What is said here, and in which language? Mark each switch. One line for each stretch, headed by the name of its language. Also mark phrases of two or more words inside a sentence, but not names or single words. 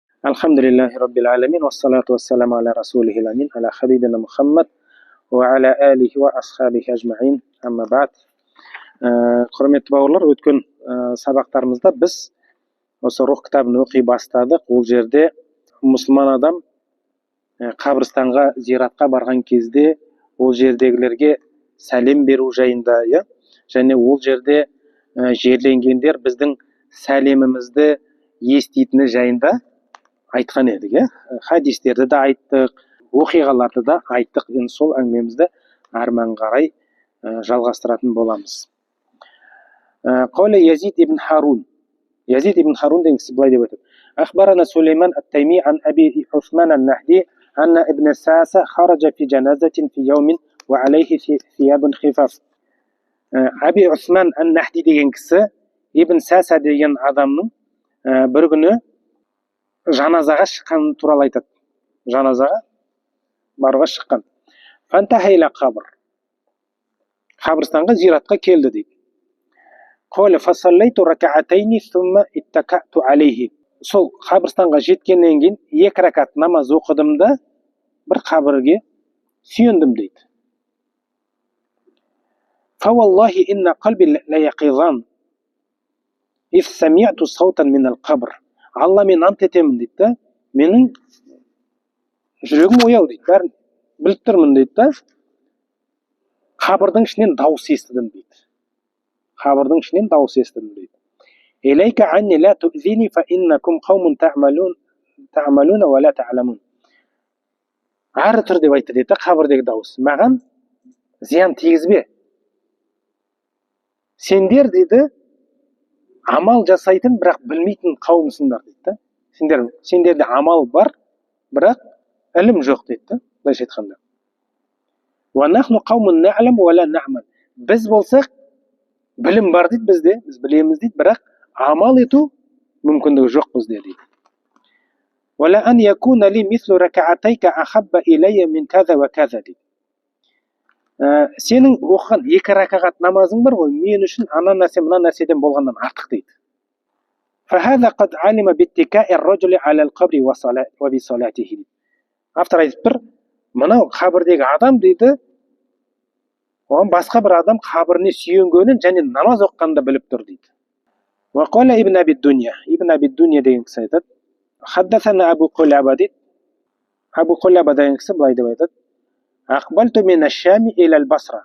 Arabic: الحمد لله رب العالمين والصلاة والسلام على رسوله الأمين على حبيبنا محمد وعلى آله وأصحابه أجمعين أما بعد.
Kazakh: Құрметті бауырлар, өткен сабақтарымызда біз осы рух кітабын оқи бастадық. Ол жерде мұсылман адам қабірстанға, зиратқа барған кезде ол жердегілерге сәлем беру жайында, және ол жерде жерленгендер біздің сәлемімізді еститіні жайында айтқан едік, хадистерді де айттық, оқиғаларды да айттық. Енді сол әңгімемізді әрмен қарай жалғастыратын боламыз.
Arabic: قال يزيد ابن هارون
Kazakh: деген кісі былай деп айтады:
Arabic: أخبرنا سليمان التيمي عن أبي عثمان النهدي أن ابن ساسة خرج في جنازة في يوم وعليه ثياب خفاف.
Kazakh: Әби Усман ан-Нахди деген кісі Ибн Саса деген адамның бір күні жаназаға шыққаны туралы айтады. Жаназаға баруға шыққан.
Arabic: فانتهى إلى قبر.
Kazakh: Қабірстанға, зиратқа келді дейді.
Arabic: قال فصليت ركعتين ثم اتكأت عليه.
Kazakh: Сол қабірстанға жеткеннен кейін екі ракат намаз оқыдым да бір қабірге сүйендім дейді.
Arabic: فوالله إن قلبي لا يقظان إذ سمعت صوتا من القبر.
Kazakh: Алла, мен ант етемін дейді, менің жүрегім ояу дейді, бәрін біліп тұрмын дейді, қабірдің ішінен дауыс естідім дейді. Қабірдің ішінен дауыс естідім дейді.
Arabic: إليك عني لا تؤذني فإنكم قوم تعملون ولا تعلمون.
Kazakh: Ары тұр деп айтты дейді, қабірдегі дауыс. Маған зиян тигізбе. Сендер дейді амал жасайтын, бірақ білмейтін қауымсыңдар дейді. Сендерде амал бар, бірақ ілім жоқ дейді. Былайша айтқанда.
Arabic: ونحن قوم نعلم ولا نعمل.
Kazakh: Біз болсақ білім бар дейді бізде, біз білеміз дейді, бірақ амал ету мүмкіндігі жоқ бізде дейді.
Arabic: ولأن يكون لي مثل ركعتيك أحب إلي من كذا وكذا дейді.
Kazakh: Сенің оқыған екі ракағат намазың бар ғой, мен үшін ана нәрсе мына нәрседен болғаннан артық дейді.
Arabic: فهذا قد علم باتكاء الرجل على القبر وبصلاته.
Kazakh: Автор айтып тұр, мынау қабірдегі адам дейді, оған басқа бір адам қабіріне сүйенгенін және намаз оқығанды біліп тұр дейді.
Arabic: وقال
Kazakh: ибн Аби Дунья. Ибн Аби Дунья деген кісі айтады: хаддасана Абу Қулаба дейді. Абу Қулаба деген кісі былай деп айтады:
Arabic: أقبلت من الشام إلى البصرة.